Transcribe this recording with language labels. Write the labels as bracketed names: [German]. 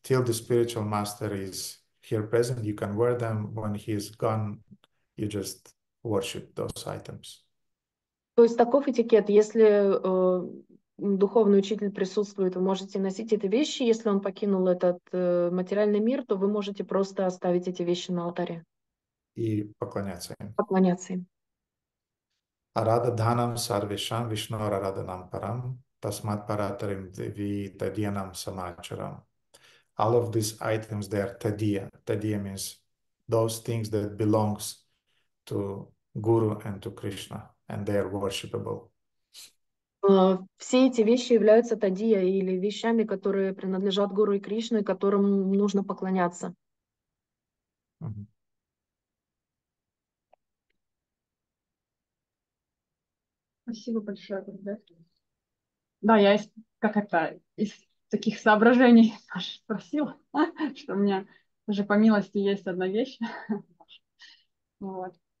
[English] Till the spiritual master is here present, you can wear them. When he is gone, you just worship those items. [Russian] То есть таков этикет. Если духовный учитель присутствует, вы можете носить эти вещи. Если он покинул этот материальный мир, то вы можете просто оставить эти вещи на алтаре. И поклоняться им. Поклоняться им. [Sanskrit] Aradhanam sarvesham vishnor aradhanam param tasmat paratarim devi tadyanam samacharam. [English] All of these items, they are tadiya. Tadiya means those things that belongs to Guru and to Krishna, and they are worshipable. [Russian] Все эти вещи являются тадия или вещами, которые принадлежат Гуру и Кришне, которым нужно поклоняться. Спасибо большое, Гурдев. Да, я из таких соображений спросила, что у меня уже по милости есть одна вещь. Вот.